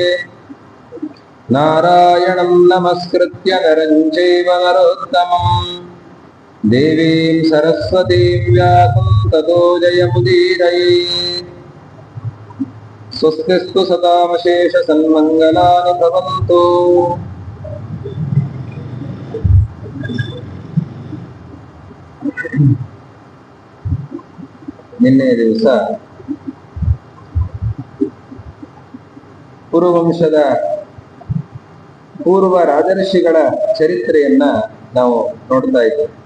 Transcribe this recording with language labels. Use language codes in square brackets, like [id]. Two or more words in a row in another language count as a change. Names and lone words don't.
[sa] नारायणं नमस्कृत्य नरं चैव नरोत्तमं देवीं सरस्वतीं व्यासं ततो जयमुदीरयेत्। स्वस्तिस्तु सदामशेषसन्मङ्गलानि भवन्तु। [kn] ನಿನ್ನೆ ದಿವಸ ಪುರುವಂಶದ ಪೂರ್ವ ರಾಜರ್ಷಿಗಳ ಚರಿತ್ರೆಯನ್ನ ನಾವು ನೋಡ್ತಾ ಇದ್ದೇವೆ.